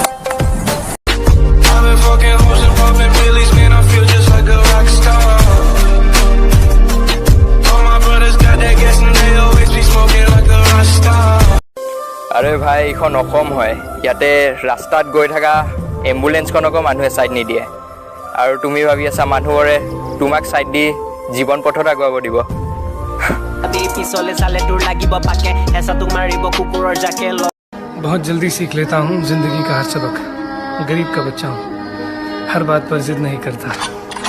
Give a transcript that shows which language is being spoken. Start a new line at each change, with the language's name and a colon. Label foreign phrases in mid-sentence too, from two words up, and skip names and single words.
Assamese: আৰে ভাই, এইখন অসম হয়, ইয়াতে ৰাস্তাত গৈ থকা এম্বুলেঞ্চখনকো মানুহে ছাইড নিদিয়ে, আৰু তুমি ভাবি আছা মানুহৰে তোমাক ছাইড দি জীৱন পথত আগুৱাব দিব। পিছলে চালে তোৰ লাগিব পাকে হেঁচা তোক মাৰিব কুকুৰৰ জাকে।
Hindi: बहुत जल्दी सीख लेता हूँ जिंदगी का हर सबक। गरीब का बच्चा हूँ, हर बात पर जिद नहीं करता।